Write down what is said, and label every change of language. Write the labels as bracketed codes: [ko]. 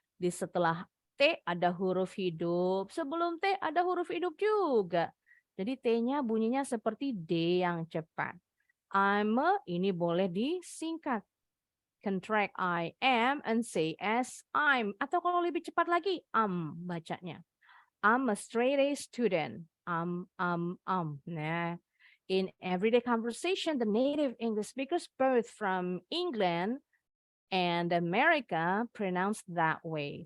[id] Di setelah T ada huruf hidup. Sebelum T ada huruf hidup juga. Jadi T-nya bunyinya seperti D yang cepat. [en] I'm a, [id] ini boleh disingkat. [en] Contract I am and say as I'm. [id] Atau kalau lebih cepat lagi, bacanya. [en] I'm a straight A student. Nah, in everyday conversation, the native English speakers both from England and America pronounce that way.